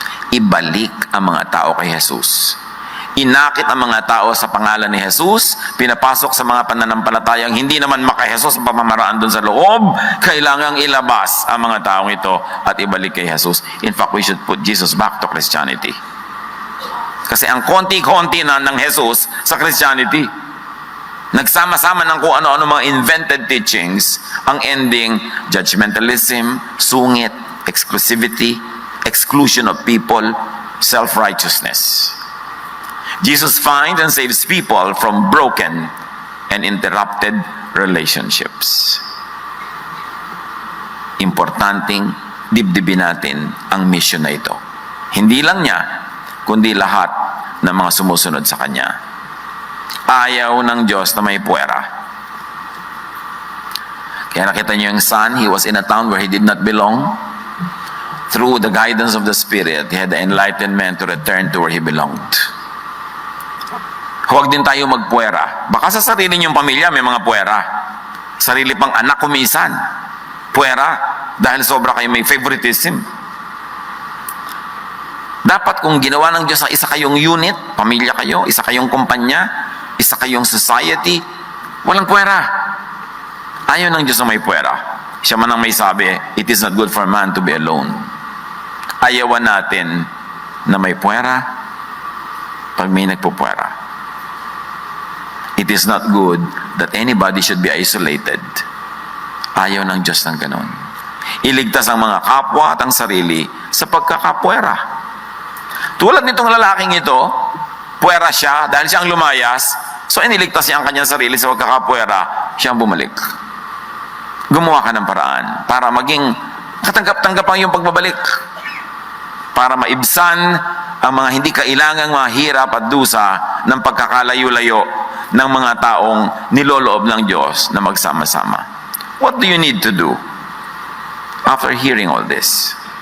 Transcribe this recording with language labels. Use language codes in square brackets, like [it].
[tl] Ibalik ang mga tao kay Jesus. Inakit ang mga tao sa pangalan ni Jesus, pinapasok sa mga pananampalatayang hindi naman makay Jesus ang pamamaraan doon sa loob. Kailangang ilabas ang mga taong ito at ibalik kay Jesus. [en] In fact, we should put Jesus back to Christianity. [tl] Kasi ang konti-konti na ng Jesus sa Christianity, nagsama-sama ng kung ano-ano mga invented teachings, ang ending, judgmentalism, sungit, exclusivity, [en] exclusion of people, [tl] self-righteousness. [en] Jesus finds and saves people from broken and interrupted relationships. [tl] Importanteng dibdibin natin ang mission na ito. Hindi lang niya, kundi lahat ng mga sumusunod sa Kanya. Ayaw ng Diyos na may puwera. Kaya nakita niyo yung [en] son, he was in a town where he did not belong. Through the guidance of the Spirit, he had the enlightenment to return to where he belonged. [tl] Huwag din tayo magpuwera. Baka sa sarili niyong pamilya may mga puwera. Sarili pang anak kumisan. Puwera. Dahil sobra kayo may favoritism. Dapat kung ginawa ng Diyos na isa kayong unit, pamilya kayo, isa kayong kumpanya, isa kayong society, walang puwera. Ayaw ng Diyos na may puwera. Siya man ang may sabi, [en] it is not good for man to be alone. [tl] Ayawan natin na may puwera pag may nagpupuwera. [en] It is not good that anybody should be isolated. [tl] Ayaw ng Diyos ng ganon. Iligtas ang mga kapwa at ang sarili sa pagkakapwera. Tulad nitong lalaking ito, puwera siya dahil siyang lumayas, so iniligtas niya ang kanyang sarili sa pagkakapwera, siyang bumalik. Gumawa ka ng paraan para maging katanggap-tanggap ang iyong pagbabalik. Para maibsan ang mga hindi kailangang mga hirap at dusa ng pagkakalayo-layo ng mga taong niloloob ng Diyos na magsama-sama. [en] What do you need to do after hearing all this?